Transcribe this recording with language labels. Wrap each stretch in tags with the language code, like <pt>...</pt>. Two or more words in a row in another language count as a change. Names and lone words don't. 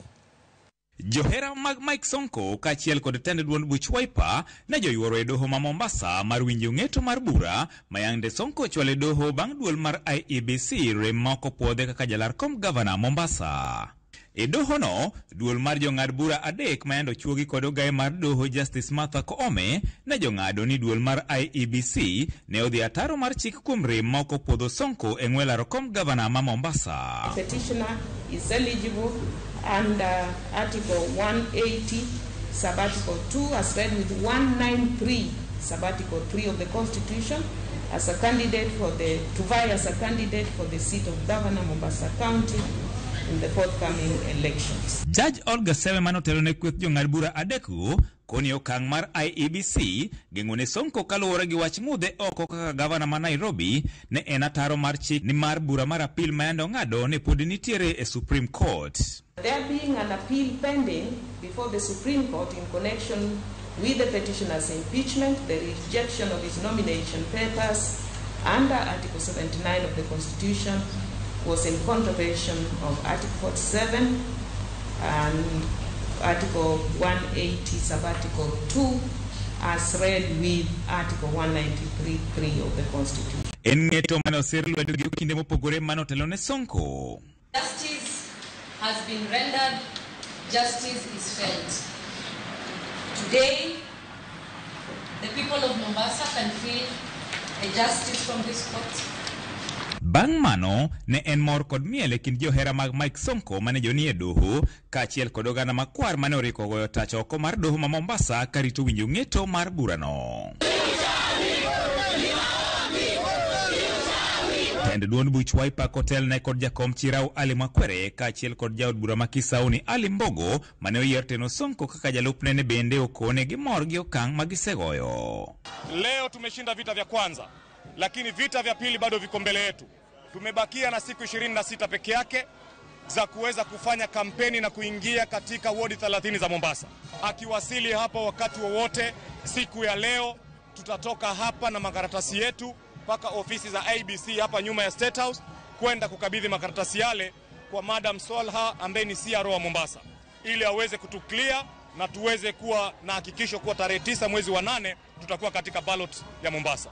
<luo>Johera mag Mike Sonko kachiel kod tend duond buch Wiper ne joyuoro e doho ma Mombasa mar winjo ng'eto mar bura mayande Sonko chwale doho bang' duol mar IEBC rem moko puodhe kaka jalar kom gavana Mombasa. E doho no, duol mar jong'ad bura adek mayando chuogi kod ogaye mar doho Justice Martha Koome ne jong'ado ni duol mar IEBC ne odhi ataro mar chik kuom rem moko puodho Sonko e ng'welaro kom gavana ma Mombasa.</luo> <en>Petitioner is eligible under Article 180, Sabbatical 2, as read with 193, Sabbatical 3 of the Constitution, as a candidate to vie as a candidate for the seat of Governor Mombasa County in the forthcoming elections.</en> <luo>Judge Olga Sewe manotelo ne kweth jong'ad bura adekgo koni okang' mar IEBC geng'one Sonko kaluwore gi wach mudhe oko kaka gavana ma Nairobi ne en ataro mar chik ni mar bura mar apil mayando ng'ado ne pod nitiere e Supreme Court.</luo> <en>There being an appeal pending before the Supreme Court in connection with the petitioner's impeachment, the rejection of his nomination papers under Article 79 of the Constitution was in contravention of Article 47 and Article 180, Sabbatical 2, as read with Article 193.3 of the Constitution. Justice has been rendered, justice is felt. Today, the people of Mombasa can feel a justice from this court.</en> <luo>Bang' mano, ne en mor kod miele kind johera mag Mike Sonko mane joni e doho, kachiel kod oganda makwar mane oriko goyo tach oko mar doho ma Mombasa karito winjo ng'eto mar burano. Tend duond buch Wiper kotel ne kod jakom Chirau Ali Makwere kachiel kod jaod bura ma Kisauni Ali Mbogo mane oyier teno Sonko kaka jalupne ne bende okone gi mor gi okang' magisegoyo.</luo> <sw>Leo tumeshinda vita vya kwanza, lakini vita vya pili bado viko mbele yetu. Tumebakia na siku 26 peke yake za kuweza kufanya kampeni na kuingia katika wodi 30 za Mombasa. Akiwasili hapa wakati wowote siku ya leo, tutatoka hapa na makaratasi yetu mpaka ofisi za IEBC hapa nyuma ya State House kwenda kukabidhi makaratasi yale kwa Madam Solha ambaye ni CRO wa Mombasa, ili aweze kutuclear na tuweze kuwa na hakikisho kuwa tarehe 9 mwezi wa 8 tutakuwa katika ballot ya Mombasa.</sw>